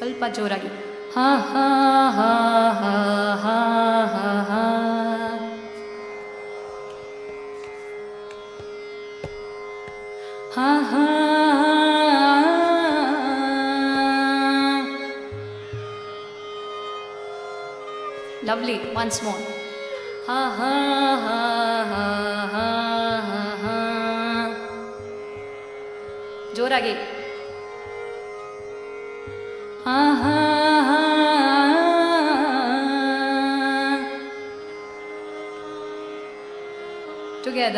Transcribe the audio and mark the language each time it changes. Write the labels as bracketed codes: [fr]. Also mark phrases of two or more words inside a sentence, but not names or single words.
[en] ಜೋರಾಗಿ. ಹಾ ಹಾ ಹಾ ಹಾ ಹಾ ಹಾ ಹಾ. ಹಾ ಹಾ. Lovely. Once more. Ha ha ha ha ha ha ha. ಜೋರಾಗಿ. Ha ha ha. Together.